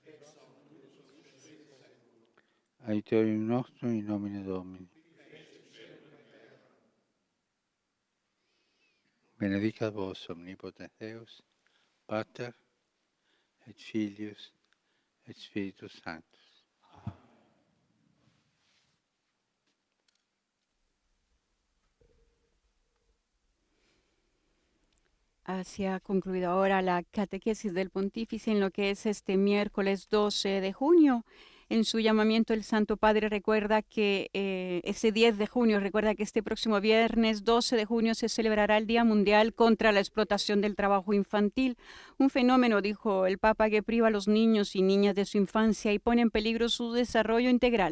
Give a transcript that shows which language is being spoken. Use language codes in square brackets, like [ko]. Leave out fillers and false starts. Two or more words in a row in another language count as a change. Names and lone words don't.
[la] Aiutorium nostrum in nomine Domini. Benedicat vos omnipotens Deus, Pater et Filius, et Spiritus Sanctus. [es] Se ha concluido ahora la catequesis del pontífice en lo que es este miércoles 12 de junio. En su llamamiento el Santo Padre recuerda que ese 10 de junio, recuerda que este próximo viernes 12 de junio se celebrará el Día Mundial contra la Explotación del Trabajo Infantil, un fenómeno, dijo el Papa, que priva a los niños y niñas de su infancia y pone en peligro su desarrollo integral.